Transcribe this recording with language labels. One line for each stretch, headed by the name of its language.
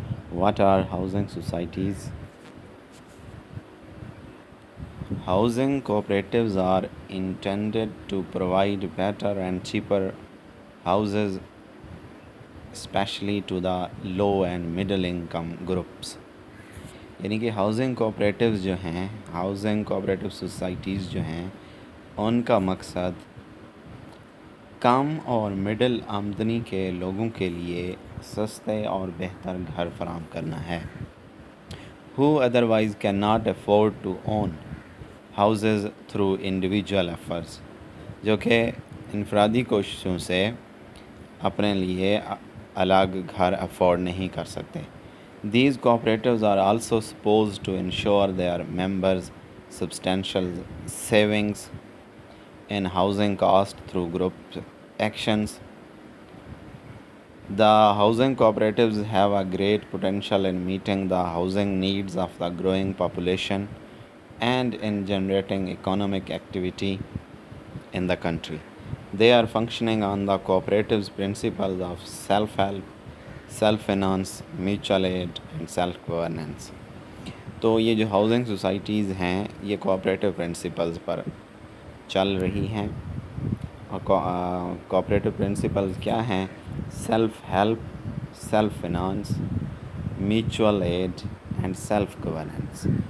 English: What are housing societies? Housing cooperatives are intended to provide better and cheaper houses, especially to the low and middle income groups.
Urdu: یعنی کہ housing cooperatives جو ہیں، housing cooperative societies جو ہیں، ان کا مقصد کم اور مڈل آمدنی کے لوگوں کے لیے سستے اور بہتر گھر فراہم کرنا ہے.
English: who otherwise cannot afford to own houses through individual efforts،
Urdu: جو کہ انفرادی کوششوں سے اپنے لیے الگ گھر افورڈ نہیں کر سکتے.
English: These cooperatives are also supposed to ensure their members substantial savings in housing cost through group actions. The housing cooperatives have a great potential in meeting the housing needs of the growing population and in generating economic activity in the country. They are functioning on the cooperative's principles of self-help, self-finance, mutual aid and self-governance.
Urdu: تو یہ جو housing societies ہیں یہ cooperative principles پر چل رہی ہیں. اور cooperative principles کیا ہیں؟
English: Self help, self finance, mutual aid and self governance.